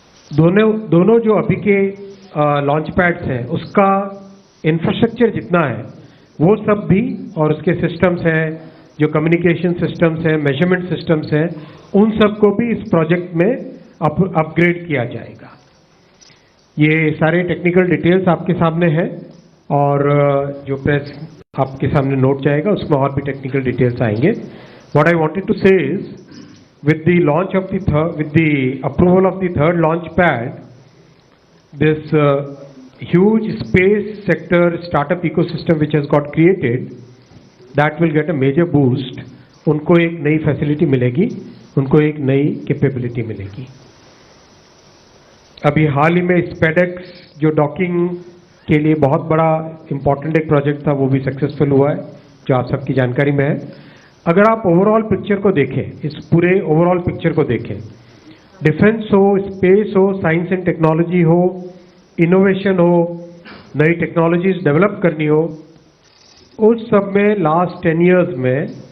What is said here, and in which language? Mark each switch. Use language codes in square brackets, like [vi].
[hi] दोनों जो अभी के लॉन्च पैड्स हैं, उसका इंफ्रास्ट्रक्चर जितना है वो सब भी, और उसके सिस्टम्स हैं, जो कम्युनिकेशन सिस्टम्स हैं, मेजरमेंट सिस्टम्स हैं, उन सबको भी इस प्रोजेक्ट में अपग्रेड किया जाएगा। ये सारे टेक्निकल डिटेल्स आपके सामने हैं, और जो प्रेस आपके सामने नोट जाएगा उसमें और भी टेक्निकल डिटेल्स आएंगे। [en] What I wanted to say is, with the approval of the third launch pad, this huge space sector startup ecosystem which has got created, that will get a major boost. [hi] उनको एक नई facility मिलेगी, उनको एक नई capability मिलेगी। अभी हाल ही में स्पेडेक्स जो डॉकिंग के लिए बहुत बड़ा इम्पॉर्टेंट एक प्रोजेक्ट था, वो भी सक्सेसफुल हुआ है, जो आप सबकी जानकारी में है। अगर आप ओवरऑल पिक्चर को देखें, इस पूरे ओवरऑल पिक्चर को देखें, डिफेंस हो, स्पेस हो, साइंस एंड टेक्नोलॉजी हो, इनोवेशन हो, नई टेक्नोलॉजीज डेवलप करनी हो, उस सब में लास्ट 10 इयर्स में